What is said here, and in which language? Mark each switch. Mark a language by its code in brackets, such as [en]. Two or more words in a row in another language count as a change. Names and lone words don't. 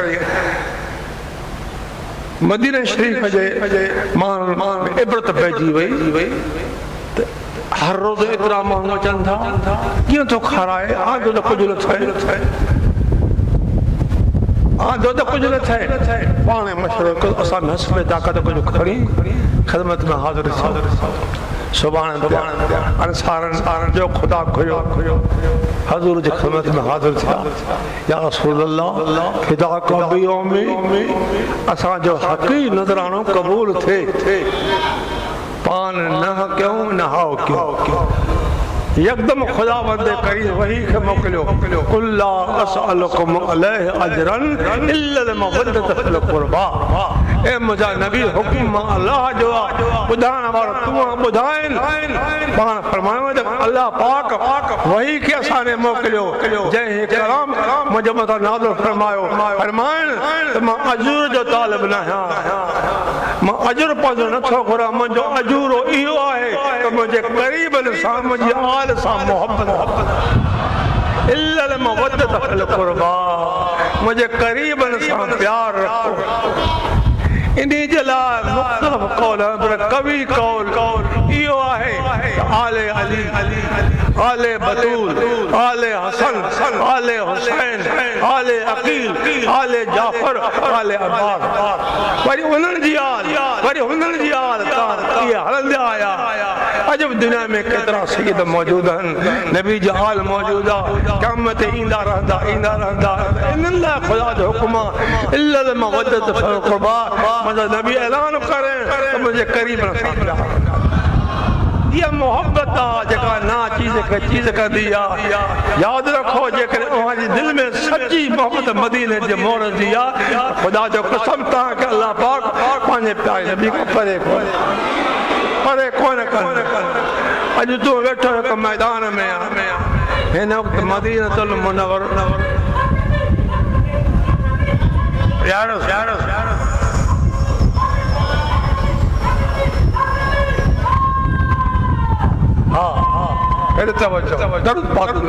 [sd] मदीने शरीफ जे माण्हुनि इबरत पइजी वई त हर रोज़ एतिरा माण्हू अचनि था, कीअं थो खाराए, आंधो त कुझु न थिए, आंधो त कुझु न थिए, पाण मशवरो कयो असां नस में ताक़त कुझु खणी ख़िदमत में हाज़िर सुभाणे अंसारनि जो ख़ुदा खुयो हज़ूर जी ख़िदमत में हाज़िर थिया। [ar] يا رسول الله فداك بأمي, [sd] असांजो हक़ी नज़रानो क़बूल थिए, पान न कयूं न हाओ कयूं। यकदम खुदा बंदे करीम वही के मोकिलियो, [ar] قل لا أسألكم عليه أجرا إلا المودة في القربى. [sd] ए मुंहिंजा नबी हुकुम अल्लाह जो ॿुधाइण वारो तूं ॿुधाइन। पाण फरमायो त अल्लाह पाक वही के असांखे मोकिलियो जंहिं कलाम मुंहिंजे मथां नाज़िल फरमायो, फरमाइण त मां अजूर जो तालिब न आहियां, मां अजूर पंहिंजो नथो घुरां, मुंहिंजो अजूरो इहो आहे त मुंहिंजे क़रीबनि सां मुंहिंजी आल सां मोहब्बत [ar] إلا المودة في القربى, [sd] मुंहिंजे क़रीबनि सां प्यार रखो। इन्ही जे लाइ मुख़्तलिफ़ कौल पर कवि कौल इहो आहे आले अली, आले बतूल, आले हसन, आले हुसैन, आले अकील, आले जाफर, आले अब्बास। वरी उन्हनि जी आल इहे हलंदा आया। अजब दुनिया में केतिरा सैयद मौजूद आहिनि, नबी जो हाल मौजूद आहे, क़यामत ईंदा रहंदा। इन्हनि लाइ ख़ुदा जो हुकुम आहे [ar] إلا المودة في القربى, [sd] मुंहिंजो नबी ऐलान करे त मुंहिंजे क़रीबनि सां प्यार। इहा मोहब्बत आहे जेका ना चीज़ कंदी आहे। यादि रखो जेकॾहिं तव्हांजी दिलि में सची मोहब्बत मदीने जे मोर जी आहे, ख़ुदा जो कसम तव्हांखे अल्लाह पाक पंहिंजे प्यारे नबी खां परे कोन कनि। अॼु तूं वेठो हिकु मैदान में हिन वक़्तु मदीनतुल मुनव्वर हाँ हेॾे तवज्जो दरूद पाक